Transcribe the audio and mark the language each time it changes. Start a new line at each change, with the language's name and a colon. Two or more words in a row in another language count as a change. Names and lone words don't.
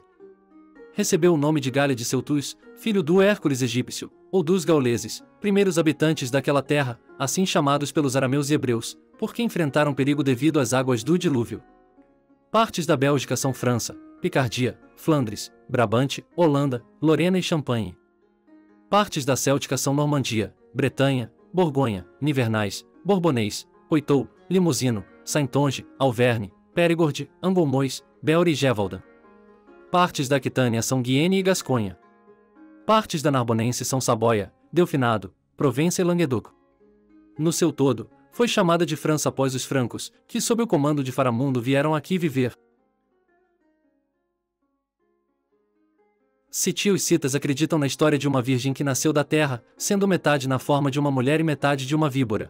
Portuguese: Recebeu o nome de Gália de seu Tus, filho do Hércules egípcio, ou dos gauleses, primeiros habitantes daquela terra, assim chamados pelos arameus e hebreus, porque enfrentaram perigo devido às águas do dilúvio. Partes da Bélgica são França, Picardia, Flandres, Brabante, Holanda, Lorena e Champagne. Partes da Céltica são Normandia, Bretanha, Borgonha, Nivernais, Bourbonês, Poitou, Limousin, Saintonge, Auvergne, Périgord, Angulmois, Belre e Gévaudan. Partes da Aquitânia são Guienne e Gasconha. Partes da Narbonense são Saboia, Delfinado, Provença e Languedoc. No seu todo, foi chamada de França após os francos, que sob o comando de Faramundo vieram aqui viver. Citi e os citas acreditam na história de uma virgem que nasceu da terra, sendo metade na forma de uma mulher e metade de uma víbora.